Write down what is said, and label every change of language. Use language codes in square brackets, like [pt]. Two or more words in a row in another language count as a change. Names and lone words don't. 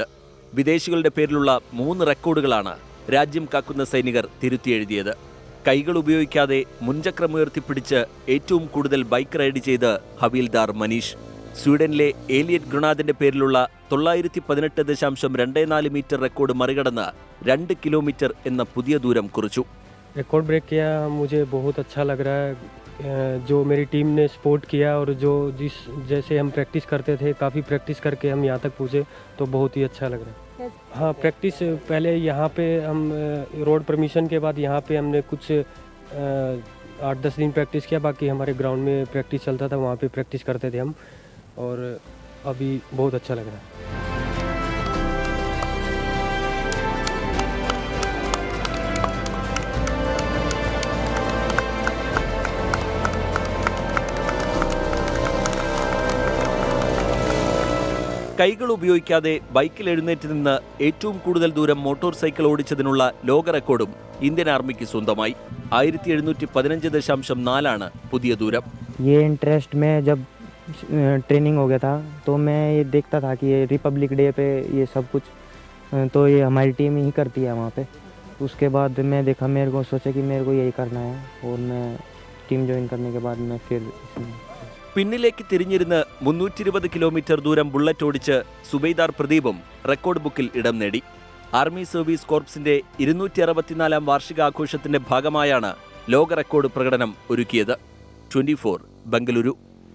[ml] വിദേശികളുടെ പേരിലുള്ള 3 റെക്കോർഡുകളാണ് രാജ്യം കാക്കുന്ന സൈനികർ തിരുത്തിയെഴുതിയത്. കൈകൾ ഉപയോഗിക്കാതെ മുൻചക്രമുയർത്തിപ്പിടിച്ച് ഏറ്റവും കൂടുതൽ ബൈക്ക് റൈഡ് ചെയ്ത് ഹവീൽദാർ മനീഷ്. സ്വീഡനിലെ ഏലിയറ്റ് ഗ്രനാദിന്റെ പേരിലുള്ള 918.24 മീറ്റർ റെക്കോർഡ് മറികടന്ന് 2 കിലോമീറ്റർ എന്ന പുതിയ ദൂരം കുറിച്ചു. [hi] रिकॉर्ड ब्रेक किया, मुझे बहुत अच्छा लग रहा है. जो मेरी टीम ने सपोर्ट किया और जैसे हम प्रैक्टिस करते थे, काफ़ी प्रैक्टिस करके हम यहाँ तक पहुँचे, तो बहुत ही अच्छा लग रहा है. हाँ, प्रैक्टिस पहले यहाँ पे हम रोड परमिशन के बाद यहाँ पे हमने कुछ 8-10 दिन प्रैक्टिस किया. बाकी हमारे ग्राउंड में प्रैक्टिस चलता था, वहाँ पे प्रैक्टिस करते थे हम, और अभी बहुत अच्छा लग रहा है. [ml] കൈകൾ ഉപയോഗിക്കാതെ ബൈക്കിൽ എഴുന്നേറ്റ് നിന്ന് ഏറ്റവും കൂടുതൽ ദൂരം മോട്ടോർ സൈക്കിൾ ഓടിച്ചതിനുള്ള ലോക റെക്കോർഡും ഇന്ത്യൻ ആർമിക്ക് സ്വന്തമായി. 1715.4 പുതിയ ദൂരം. [hi] ये इंटरेस्ट में जब ट्रेनिंग हो गया था तो मैं ये देखता था कि ये रिपब्लिक डे पे ये सब कुछ तो ये हमारी टीम ही करती है वहाँ पे. उसके बाद मैं देखा, मेरे को सोचा कि मेरे को यही करना है, और मैं टीम ज्वाइन करने के बाद मैं फिर [ml] പിന്നിലേക്ക് തിരിഞ്ഞിരുന്ന് 320 കിലോമീറ്റർ ദൂരം ബുള്ളറ്റ് ഓടിച്ച് സുബൈദാർ പ്രദീപും റെക്കോർഡ് ബുക്കിൽ ഇടം നേടി. ആർമി സർവീസ് കോർപ്സിന്റെ 264 വാർഷികാഘോഷത്തിന്റെ ഭാഗമായാണ് ലോക റെക്കോർഡ് പ്രകടനം ഒരുക്കിയത്. 24 ബംഗളൂരു.